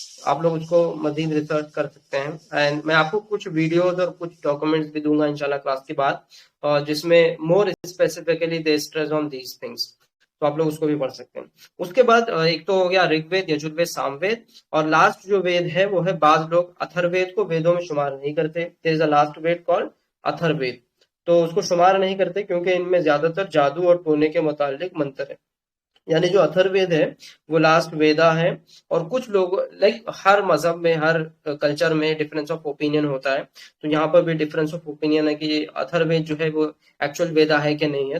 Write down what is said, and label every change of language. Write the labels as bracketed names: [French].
[Urdu] آپ لوگ اس کو مزید ریسرچ کر سکتے ہیں اینڈ میں آپ کو کچھ ویڈیوز اور کچھ ڈاکومنٹس بھی دوں گا انشاءاللہ کلاس کے بعد جس میں [English] More specifically they stress on these things. [Urdu] تو آپ لوگ اس کو بھی پڑھ سکتے ہیں. اس کے بعد ایک تو ہو گیا رگ وید یجروید سام وید اور لاسٹ جو وید ہے وہ ہے بعض لوگ اتھر وید کو ویدوں میں شمار نہیں کرتے. [English] there is a last Veda called Atharva Veda. [Urdu] تو اس کو شمار نہیں کرتے کیونکہ ان میں زیادہ تر جادو اور ٹونے کے متعلق منتر ہے. یعنی جو اتھر وید ہے وہ لاسٹ ویدا ہے. اور کچھ لوگ لائک ہر مذہب میں ہر کلچر میں ڈفرینس آف اوپینین ہوتا ہے. تو یہاں پر بھی ڈفرینس آف اوپینین ہے کہ اتھر وید جو ہے وہ ایکچوئل ویدا ہے کہ نہیں ہے.